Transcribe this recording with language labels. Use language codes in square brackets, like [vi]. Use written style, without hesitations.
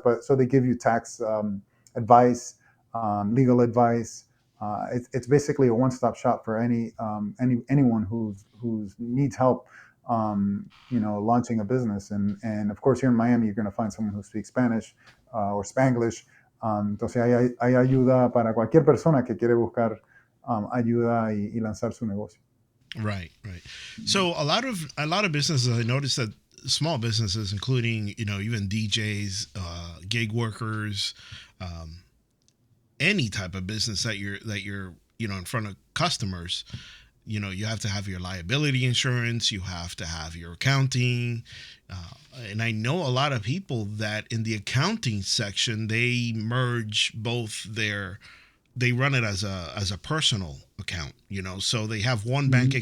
[en] But so they give you tax advice, legal advice. It's basically a one-stop shop for anyone who's needs help, launching a business. And of course, here in Miami, you're going to find someone who speaks Spanish or Spanglish. [es] Entonces hay ayuda para cualquier persona que quiere buscar ayuda y lanzar su negocio. [en] Right. Right. So a lot of businesses, I noticed that small businesses, including even DJs, gig workers, um, any type of business that you're in front of customers, you have to have your liability insurance, you have to have your accounting, and I know a lot of people that in the accounting section they merge both they run it as a personal account, so they have one bank